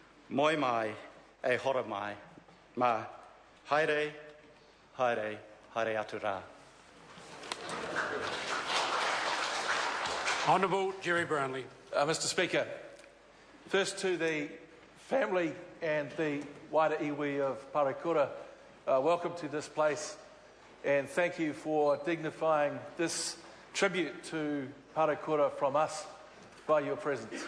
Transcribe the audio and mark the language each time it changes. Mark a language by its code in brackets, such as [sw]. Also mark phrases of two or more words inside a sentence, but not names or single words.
[mi] Moi mai e Horomia, ma haere, haere, haere atu rā. [en] Honourable Jerry Brownlee. Mr Speaker, first to the family and the wider iwi of Parekura, welcome to this place and thank you for dignifying this tribute to Parekura from us by your presence.